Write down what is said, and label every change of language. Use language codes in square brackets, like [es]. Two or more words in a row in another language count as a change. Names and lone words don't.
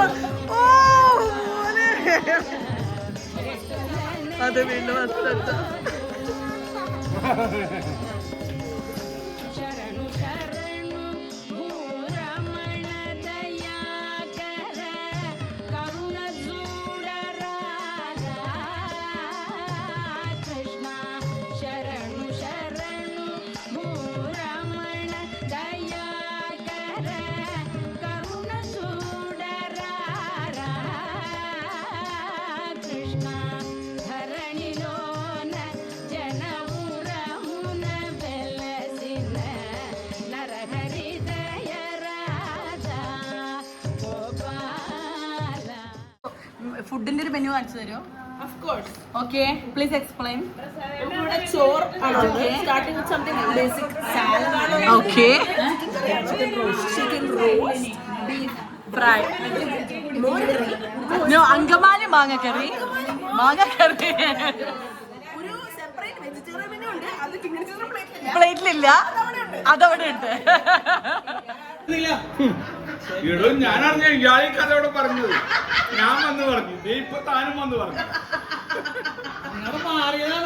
[ml] ഓ മോനെ, അത് വീണ്ടും അച്ഛ. [te] శరణు శరణు భూరమణ దయాకర కరుణ చూడరారా కృష్ణ. శరణు శరణు భూరమణ దయాకర కరుణ చూడరారా కృష్ణ. ధరణిలోన జనమురమున వెలసిన నరహరిదయ రాజా గోపాల. [ml] ഫുഡിന്റെ ഒരു മെനു കാണിച്ചു തരുമോ? [en] ആ Of course. Okay, please explain. [ml] ഇവിടെ ചോറ് [en] starting with something basic salad. Okay. Chicken roast, beef Fry. [ml] No, Angamali മാങ്ങ കറി. മാങ്ങ കറി. ഒരു [en] separate vegetarian menu [ml] ഉണ്ട്. അത് [en] signature plate [ml] ഇല്ല. പ്ലേറ്റിലില്ല, അതവിടെ ഉണ്ട്. ഇടും ഞാൻ അറിഞ്ഞ ഇയാളീ കഥ ഇവിടെ പറഞ്ഞത് ഞാൻ വന്ന് പറഞ്ഞു ഇപ്പൊ താനും വന്ന് പറഞ്ഞു മാറിയതാണ്